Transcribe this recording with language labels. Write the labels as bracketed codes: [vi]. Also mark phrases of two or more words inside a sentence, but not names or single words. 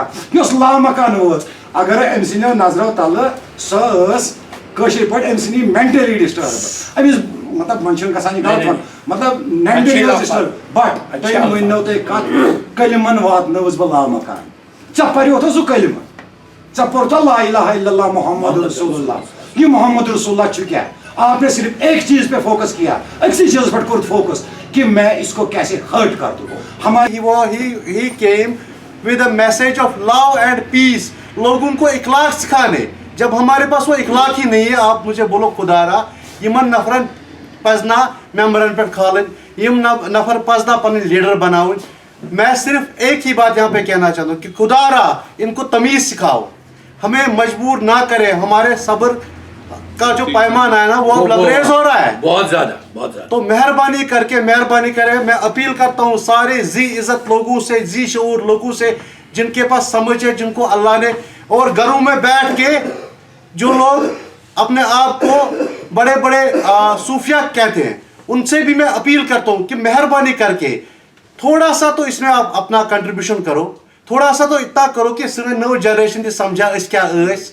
[ks] یۄس لامکان وٲژ اگر أمۍ سٕنٛدیو نظرو تلہٕ سۄ ٲس کٲشِر پٲٹھۍ أمۍ سٕنٛدی [en] mentally disturb, [ks] أمِس مطلب من چھُنہٕ گژھان یہِ غلط وَنُن, مطلب [en] mentally disturb. [ks] بٹ تۄہہِ ؤنۍنو تُہۍ کتھ, کلمن واتنٲوٕس بہٕ لامکان. ژےٚ پریوتھا سُہ کلمہٕ, ژےٚ پوٚرتھا [ar] لا الہ الا اللہ محمد رسول اللہ, [ks] یہ [ar] محمد رسول اللہ [ur] چکا ہے. آپ نے صرف ایک چیز پہ فوکس کیا, اسی چیز پر کرد فوکس کہ میں اس کو کیسے ہرٹ کر دوں. ہماری [en] he came with a message of love and peace. [ur] لوگوں کو اخلاق سکھانے. جب ہمارے پاس وہ اخلاق ہی نہیں ہے, آپ مجھے بولو خدا را [ks] یمن نفرن پزنا ممبرن پہ کھالن, یم نفر پزنا پن لیڈر بناؤن. [ur] میں صرف ایک ہی بات یہاں پہ کہنا چاہتا ہوں کہ خدا را ان کو تمیز سکھاؤ, ہمیں مجبور نہ کرے. ہمارے صبر کا جو پیمان ہے نا وہ اب لبریز ہو رہا ہے بہت زیادہ بہت زیادہ. تو مہربانی کرے میں اپیل کرتا ہوں سارے ذی عزت لوگوں سے, ذی شعور لوگوں سے, جن کے پاس سمجھ ہے, جن کو اللہ نے, اور گھروں میں بیٹھ کے جو لوگ اپنے آپ کو بڑے بڑے صوفیہ کہتے ہیں, ان سے بھی میں اپیل کرتا ہوں کہ مہربانی کر کے تھوڑا سا تو اس میں آپ اپنا کنٹریبیوشن کرو, تھوڑا سا تو اتنا کرو کہ سر نو جنریشن تھی سمجھا اس کیا اس.